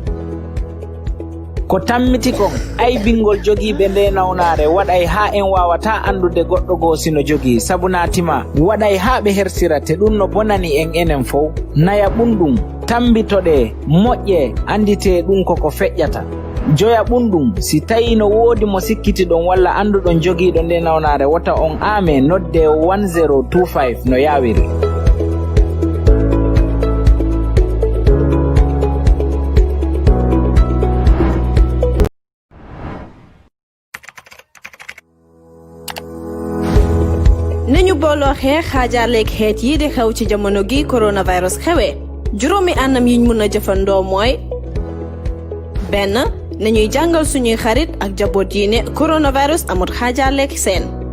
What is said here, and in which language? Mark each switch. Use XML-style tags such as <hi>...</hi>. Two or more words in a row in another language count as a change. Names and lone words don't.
<ff>ko tammiti kon aybingol jogiiɓe nde nawnare waɗay ha en wawata andude goɗɗo goo sino jogii sabu natima waɗay ha ɓe hersira te ɗum no bonani en enen fof naya ɓunɗum tambitoɗe moƴƴe andite ɗum koko feƴƴata joya ɓunɗum si tawi no woodi mo sikkitiɗon walla anduɗon jogiiɗo nde nawnare wata on ame nodde 1025 no yawiri</ff> <wo>nañu booloo xeex xaajaarleeg xeet yi di xew ci jamono gi coronavirus xewee juróomi anam yiñ mën a jëfandoo mooy benn nañuy jàngal suñuy xarit ak jaboot yi ne coronavirus amut xaajaarleeg seen</wo>